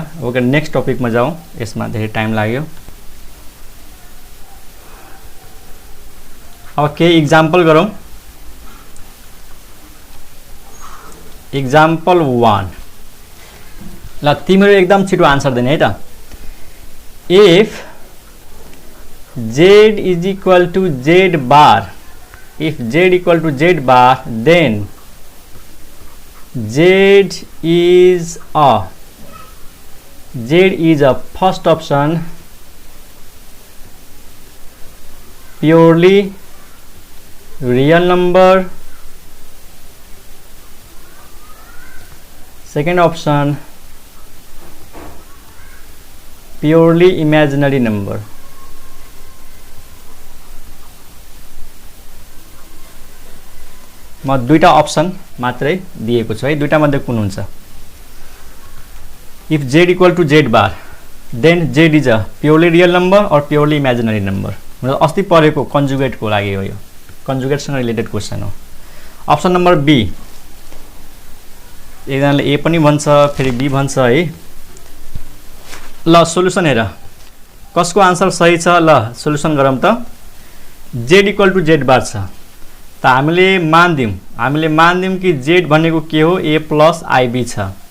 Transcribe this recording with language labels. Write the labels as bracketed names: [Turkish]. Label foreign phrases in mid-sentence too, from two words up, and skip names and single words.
[Nepali] ओके, [English] next topic [Hindi] में जाऊँ, [Nepali] यसमा धेरै टाइम लाग्यो। अब के इक्जाम्पल गरौँ। इक्जाम्पल 1 ल, तिमीहरु एकदम छिटो आन्सर दिने है त। [English] इफ z is equal to z bar, if z equal to z bar, then z is a first option purely real number, second option purely imaginary number। [Nepali] म दुईटा अप्सन मात्रै दिएको छु है, दुईटा मध्ये कुन हुन्छ। [English] If z equal to z bar, then z is a purely real number और purely imaginary number। [Nepali] मतलब अस्ति पढेको कन्जुगेट को लागि हो, यो कन्जुगेट सँग [English] related question [Nepali] हो। [English] option number B, [Nepali] एकजनाले ए पनि भन्छ फेरि बी भन्छ है। ल सोलुसन हेर कसको आन्सर सही छ। ल सोलुसन गरौँ त। z इक्वल टू z बार छ त हामीले मान्दियौं कि z भनेको के हो, [English] a plus ib [Nepali] छ।